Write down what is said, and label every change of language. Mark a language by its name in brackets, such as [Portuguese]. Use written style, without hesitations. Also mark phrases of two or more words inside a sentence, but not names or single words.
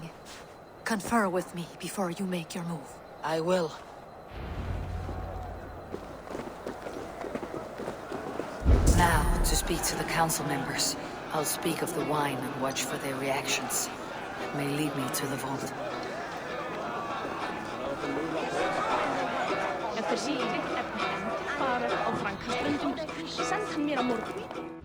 [English] Confer with me before you make your move. I will. Now, to speak to the council members. I'll speak of the wine and watch for their reactions. It may lead me to the vault. Eftir síðan efnihend farið á Frankaströndum, send hann mér á morgun.